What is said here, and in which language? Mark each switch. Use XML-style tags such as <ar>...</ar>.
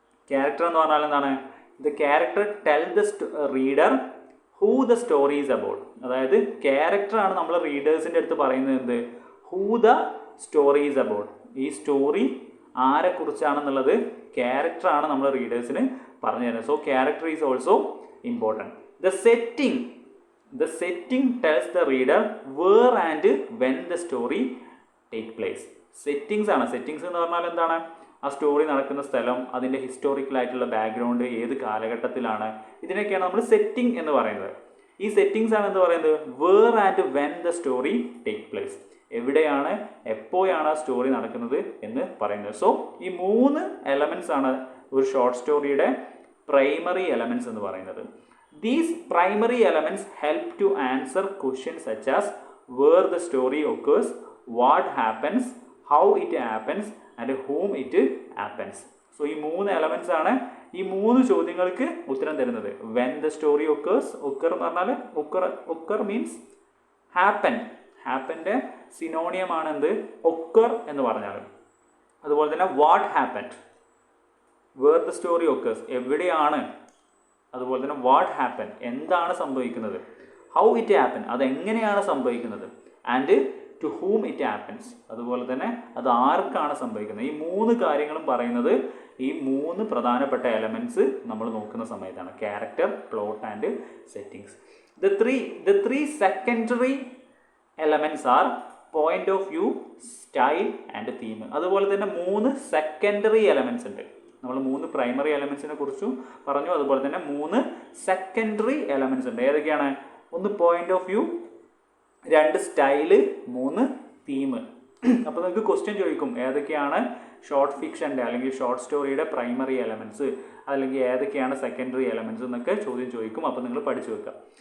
<ml>Character എന്ന് പറഞ്ഞാൽ എന്താണ്?</ml> <en>The character tell the reader who the story is about.</en> <ml>അതായത് ക്യാരക്ടറാണ് നമ്മൾ റീഡേഴ്സിൻ്റെ അടുത്ത് പറയുന്നത് എന്ത്?</ml> <en>Who the story is about.</en> <ml>ഈ സ്റ്റോറി ആരെക്കുറിച്ചാണെന്നുള്ളത് ക്യാരക്ടറാണ് നമ്മൾ റീഡേഴ്സിന് പറഞ്ഞു തരുന്നത്.</ml> <en>So character is also important. The setting The setting tells the reader where and when the story take place.</en> <ml>Settings ആണ്. സെറ്റിങ്സ് എന്ന് പറഞ്ഞാൽ എന്താണ്? ആ സ്റ്റോറി നടക്കുന്ന സ്ഥലം, അതിൻ്റെ ഹിസ്റ്റോറിക്കലായിട്ടുള്ള ബാക്ക്ഗ്രൗണ്ട്, ഏത് കാലഘട്ടത്തിലാണ്, ഇതിനൊക്കെയാണ് നമ്മൾ സെറ്റിംഗ് എന്ന് പറയുന്നത്. ഈ സെറ്റിങ്സ് ആണ് എന്ന് പറയുന്നത്</ml> <en>Where and when the story take place.</en> <ml>എവിടെയാണ്, എപ്പോഴാണ് ആ സ്റ്റോറി നടക്കുന്നത് എന്ന് പറയുന്നത്. സോ ഈ 3 എലമെൻറ്റ്സ് ആണ് ഒരു ഷോർട്ട് സ്റ്റോറിയുടെ പ്രൈമറി എലമെൻറ്റ്സ് എന്ന് പറയുന്നത്.</ml> <en>These primary elements help to answer questions such as where the story occurs, what happens, how it happens and whom it happens.</en> <ml>So ഈ 3 എലമെൻറ്റ്സ് ആണ് ഈ 3 ചോദ്യങ്ങൾക്ക് ഉത്തരം തരുന്നത്.</ml> <en>When the story occurs, occur</en> <ml>എന്ന് പറഞ്ഞാൽ</ml> <en>occur means happen.</en> <ml>ഹാപ്പൻ്റെ സിനോണിയം ആണ് എന്ത്? occur എന്ന് പറഞ്ഞാൽ. അതുപോലെ തന്നെ</ml> <en>what happened, where the story occurs, എവിടെയാണ്.</en> <ml>അതുപോലെ തന്നെ</ml> <en>what happen,</en> <ml>എന്താണ് സംഭവിക്കുന്നത്.</ml> <en>how it happen,</en> <ml>അതെങ്ങനെയാണ് സംഭവിക്കുന്നത്.</ml> <en>and to whom it happens,</en> <ml>അതുപോലെ തന്നെ അത് ആർക്കാണ് സംഭവിക്കുന്നത്. ഈ 3 കാര്യങ്ങളും പറയുന്നത് ഈ 3 പ്രധാനപ്പെട്ട എലമെൻറ്റ്സ് നമ്മൾ നോക്കുന്ന സമയത്താണ്.</ml> <en>Character, plot and settings. The three secondary elements are point of view, style and theme.</en> <ml>അതുപോലെ തന്നെ 3 സെക്കൻഡറി എലമെൻറ്റ്സ് ഉണ്ട്. നമ്മൾ 3 പ്രൈമറി എലമെൻറ്റ്സിനെ കുറിച്ചും പറഞ്ഞു. അതുപോലെ തന്നെ 3 സെക്കൻഡറി എലമെൻറ്റ്സ് ഉണ്ട്. ഏതൊക്കെയാണ്? 1 point of view, 2 style, 3 theme. അപ്പോൾ നിങ്ങൾക്ക് ക്വസ്റ്റ്യൻ ചോദിക്കും ഏതൊക്കെയാണ് ഷോർട്ട് ഫിക്ഷൻ്റെ അല്ലെങ്കിൽ ഷോർട്ട് സ്റ്റോറിയുടെ പ്രൈമറി എലമെൻറ്റ്സ്, അല്ലെങ്കിൽ ഏതൊക്കെയാണ് സെക്കൻഡറി എലമെൻറ്റ്സ് എന്നൊക്കെ ചോദ്യം ചോദിക്കും. അപ്പോൾ നിങ്ങൾ പഠിച്ചു വെക്കുക.</ml>